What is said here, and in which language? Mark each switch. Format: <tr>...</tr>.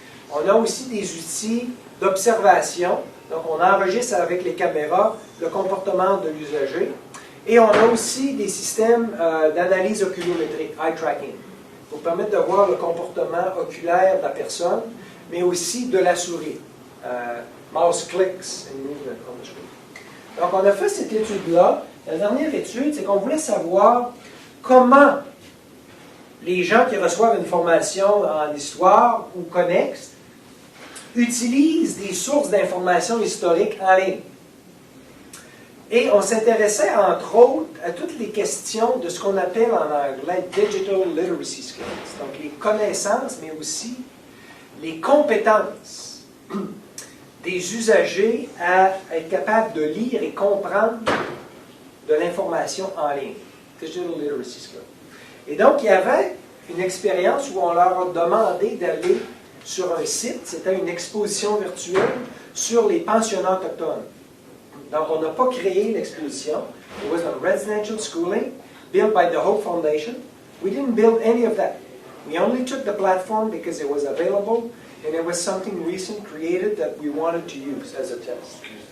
<fr>On a aussi des outils d'observation. Donc, on enregistre avec les caméras le comportement de l'usager. Et on a aussi des systèmes d'analyse oculométrique, eye tracking, pour permettre de voir le comportement oculaire de la personne, mais aussi de la souris.</fr> <en>Mouse clicks and movement on the screen.</en> <fr>Donc, on a fait cette étude-là. La dernière étude, c'est qu'on voulait savoir comment les gens qui reçoivent une formation en histoire ou connexe utilisent des sources d'informations historiques en ligne. Et on s'intéressait, entre autres, à toutes les questions de ce qu'on appelle en anglais « digital literacy skills », donc les connaissances, mais aussi les compétences des usagers à être capables de lire et comprendre de l'information en ligne. Digital literacy skills. Et donc, il y avait une expérience où on leur a demandé d'aller sur un site, c'était une exposition virtuelle sur les pensionnats autochtones. Donc, on n'a pas créé l'exposition.</fr> <en>It was on residential schooling, built by the Hope Foundation. We didn't build any of that. We only took the platform because it was available, and it was something recent created that we wanted to use as a test.</en>